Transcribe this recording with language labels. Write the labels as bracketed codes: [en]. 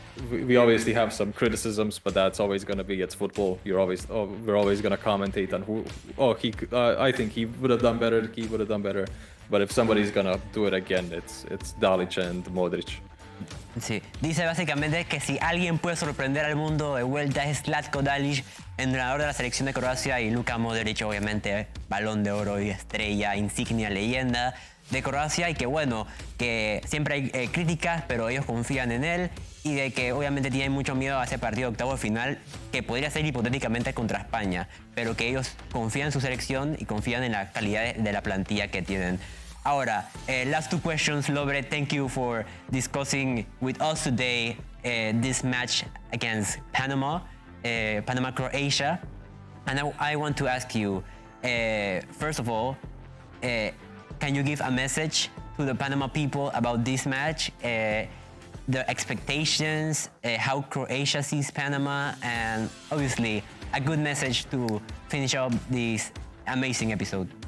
[en] We obviously have some criticisms, but that's always going to be, it's football. We're always going to commentate on I think he would have done better, he would have done better. But if somebody's going to do it again, it's Dalic and Modric. [es] Sí. Dice básicamente que si alguien puede sorprender al mundo de vuelta es Zlatko Dalic, entrenador de la selección de Croacia, y Luka Modric, obviamente, balón de oro y estrella, insignia, leyenda de Croacia, y que bueno, que siempre hay críticas, pero ellos confían en él, y de que obviamente tienen mucho miedo a ese partido de octavo final, que podría ser hipotéticamente contra España, pero que ellos confían en su selección y confían en la calidad de la plantilla que tienen. Ahora, [en] last two questions, Lovre. Thank you for discussing with us today this match against Panama, Panama-Croatia. And I want to ask you, first of all, can you give a message to the Panama people about this match, the expectations, how Croatia sees Panama, and obviously a good message to finish up this amazing episode?